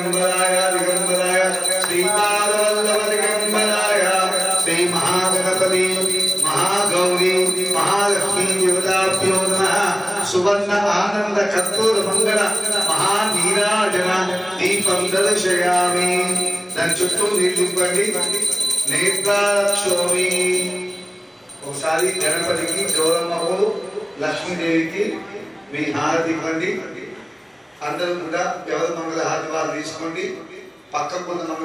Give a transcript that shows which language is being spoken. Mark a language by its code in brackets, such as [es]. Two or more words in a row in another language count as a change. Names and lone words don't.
[sa] दिगंबराय दिगंबराय श्रीपादवल्लभ दिगंबराय श्री महागणपति महागौरी महालक्ष्मी देवताभ्यो नमः सुवर्ण आनंद कर्पूर मंगल महानीराजन दीपं दर्शयामि [te] దాని చుట్టూ నీళ్ళు ఇవ్వండి నేత్రాక్షోమి ఒకసారి గణపతికి గౌరమ్మకు లక్ష్మీదేవికి మీ హారతి ఇవ్వండి అందరూ కూడా ఎవరి మంగళ హారతి వారు తీసుకోండి పక్కకు ఉన్న